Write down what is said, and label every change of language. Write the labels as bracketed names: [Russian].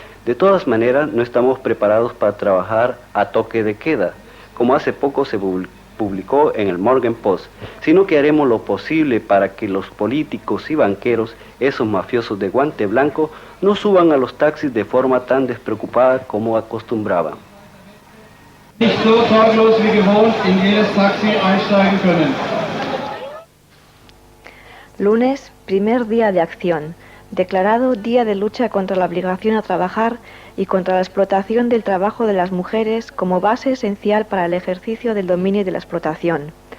[Spanish] De todas maneras, no estamos preparados para trabajar a toque de queda, como hace poco se publicó en el Morgen Post, sino que haremos lo posible para que los políticos y banqueros, esos mafiosos de guante blanco, no suban a los taxis de forma tan despreocupada como acostumbraban. [German] Nicht so sorglos wie gewohnt in jedes Taxi einsteigen können. [Spanish] Lunes, primer día de acción, declarado Día de Lucha contra la obligación a trabajar y contra la explotación del trabajo de las mujeres como base esencial para el ejercicio del dominio y de la explotación.